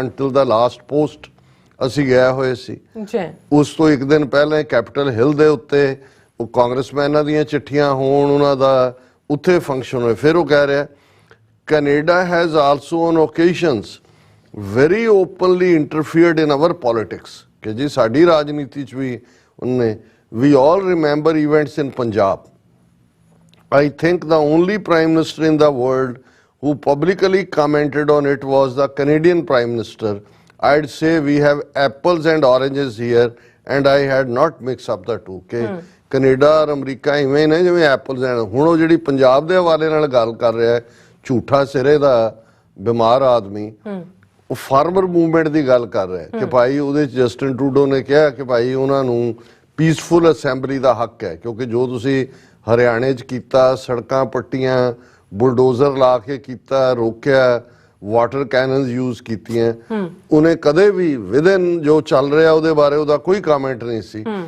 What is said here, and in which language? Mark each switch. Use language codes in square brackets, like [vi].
[pa] Until ਦਾ last post ਅਸੀਂ ਗਏ ਹੋਏ ਸੀ। ਉਸ ਤੋਂ ਇੱਕ ਦਿਨ ਪਹਿਲਾਂ ਕੈਪੀਟਲ ਹਿੱਲ ਦੇ ਉੱਤੇ ਉਹ ਕਾਂਗਰਸਮੈਨਾਂ ਦੀਆਂ ਚਿੱਠੀਆਂ ਹੋਣ, ਉਹਨਾਂ ਦਾ ਉੱਥੇ ਫੰਕਸ਼ਨ ਹੋਏ। ਫਿਰ ਉਹ ਕਹਿ ਰਿਹਾ [en] Canada has also on occasions very openly interfered in our politics, [pa] ਕਿ ਜੀ ਸਾਡੀ ਰਾਜਨੀਤੀ 'ਚ ਵੀ ਉਹਨੇ। [en] We all remember events in Punjab. I think the only prime minister in the world who publicly commented on it was the Canadian prime minister. I'd say we have apples and oranges here and I had not mixed up the two. [pa] ਕਿ Canada ਔਰ America ਇਵੇਂ ਨੇ ਜਿਵੇਂ apples and. ਹੁਣ ਉਹ ਜਿਹੜੀ ਪੰਜਾਬ ਦੇ ਹਵਾਲੇ ਨਾਲ ਗੱਲ ਕਰ ਰਿਹਾ ਝੂਠਾ ਸਿਰੇ ਦਾ ਬਿਮਾਰ ਆਦਮੀ, ਉਹ ਫਾਰਮਰ ਮੂਵਮੈਂਟ ਦੀ ਗੱਲ ਕਰ ਰਿਹਾ ਕਿ ਭਾਈ ਉਹਦੇ 'ਚ ਜਸਟਿਨ ਟਰੂਡੋ ਨੇ ਕਿਹਾ ਕਿ ਭਾਈ ਉਹਨਾਂ ਨੂੰ ਪੀਸਫੁਲ ਅਸੈਂਬਲੀ ਦਾ ਹੱਕ ਹੈ, ਕਿਉਂਕਿ ਜੋ ਤੁਸੀਂ ਹਰਿਆਣੇ 'ਚ ਕੀਤਾ, ਸੜਕਾਂ ਪੱਟੀਆਂ, ਬੁਲਡੋਜ਼ਰ ਲਾ ਕੇ ਕੀਤਾ, ਰੋਕਿਆ, ਵਾਟਰ ਕੈਨਨਸ ਯੂਜ਼ ਕੀਤੀਆਂ, ਉਹਨੇ ਕਦੇ ਵੀ ਵਿਦਨ ਜੋ ਚੱਲ ਰਿਹਾ ਉਹਦੇ ਬਾਰੇ ਉਹਦਾ ਕੋਈ ਕਮੈਂਟ ਨਹੀਂ ਸੀ।